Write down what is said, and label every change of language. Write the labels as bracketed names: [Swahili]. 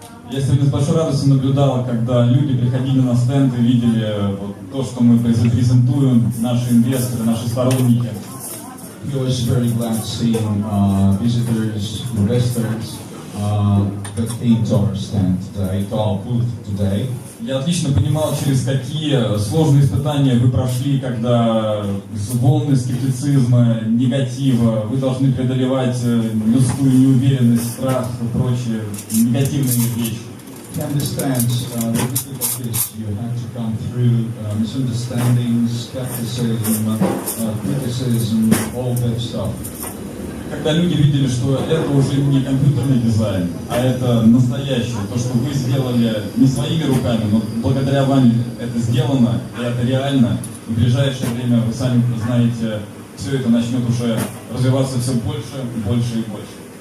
[Russian] Я сегодня с большой радостью наблюдал, когда люди приходили на стенд и видели вот то, что мы презентуем, наши инвесторы, наши сторонники. [English] He was very glad seeing visitors, investors that came to our stand today, to our booth today. [Russian] Я отлично понимал, через какие сложные испытания вы прошли, когда волны скептицизма, негатива, вы должны преодолевать людскую неуверенность, страх и прочие негативные вещи. [English] He understands the difficulties you had to come through, misunderstandings, skepticism, criticism, all that stuff. [Russian] Когда люди видели, что это уже не компьютерный дизайн, а это настоящее, то, что вы сделали не своими руками, но благодаря вам это сделано, и это реально, и в ближайшее время, вы сами знаете, все это начнет уже развиваться все больше, больше и больше.